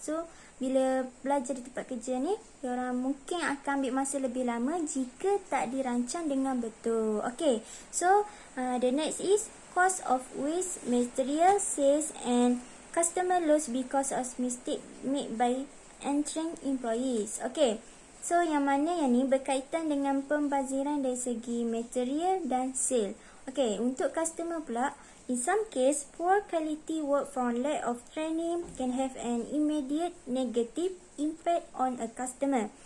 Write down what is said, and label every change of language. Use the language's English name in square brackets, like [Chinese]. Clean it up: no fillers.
[Malay] So, bila belajar di tempat kerja ni, diorang mungkin akan ambil masa lebih lama jika tak dirancang dengan betul. [English] Okay, so the next is cost of waste, material, sales and customer loss because of mistake made by untrained employees. [Malay] Okay, so yang mana yang ni berkaitan dengan pembaziran dari segi material dan sale. [English] Okay, [Malay] untuk customer pula, [English] in some case, poor quality work from lack of training can have an immediate negative impact on a customer.